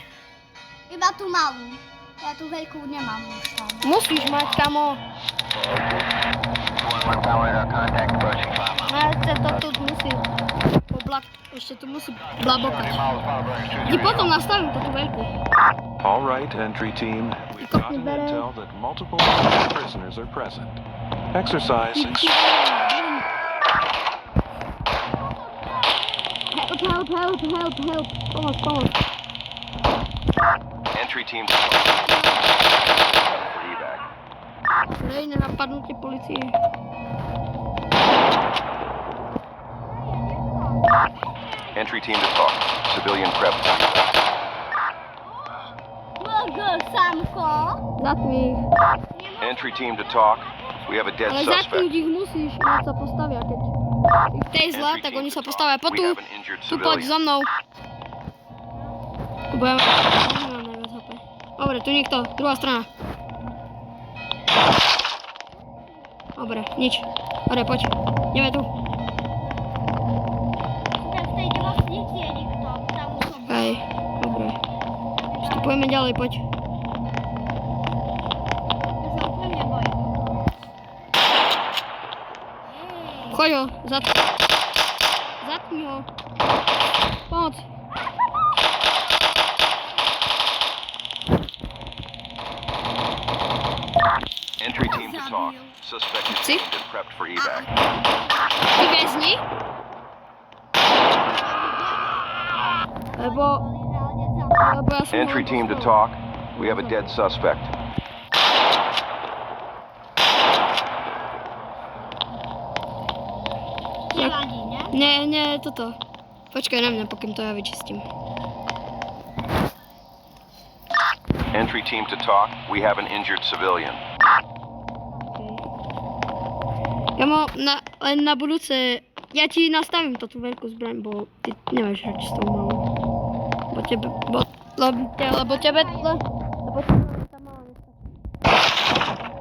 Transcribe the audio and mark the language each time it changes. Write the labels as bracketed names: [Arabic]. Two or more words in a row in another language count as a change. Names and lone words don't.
[Slovak] Iba tú malú. Ja tú veľkú nemám už tam. Musíš mať, kamo. No ešte to tu musí ešte tu musí blabokať. Ti potom nastavím to tú veľkú. [English] All right, entry team. We've gotten intel that multiple prisoners are present. Exercise Help. Pomoc. Entry team to talk. For evac. [Slovak] Hej, nenapadnutie policie. [English] Entry team to talk. Civilian prep for evac. [Slovak] Samko. Zatni ich. [English] Entry team to talk. We have a dead [Slovak] Ale [English] suspect. [Slovak] zatknúť ich musíš, keď sa postavia. Keď tej zla, tak oni sa postavia. Po [English] We [Slovak] tu, [English] have an injured [Slovak] tu poď [English] civilian. [Slovak] so mnou. Tu budem... Nemám najviac HP. Dobre, tu nikto, druhá strana. Dobre, nič. Dobre, poď. Ideme tu. V tej nemocnici je nikto. Tam som. Hej, dobre. Vstupujeme ďalej, poď. Ja sa úplne bojím. Choď ho, zatkni ho. Pomoc. [English] Entry team to talk. Suspect is See? aimed and prepped for evac. [Slovak] Ty väzni? Lebo ja som... [English] Entry team to talk. We have a dead suspect. [Slovak] Nevadí, ne? Nie, toto. Počkaj na mňa, pokým to ja vyčistím. [English] Entry team to talk. We have an injured civilian. [Slovak] Ja len na budúce... Ja ti nastavím to tú veľkú zbraň, bo ty nemáš hrať s tou malou. Lebo tebe tá malá nestačí.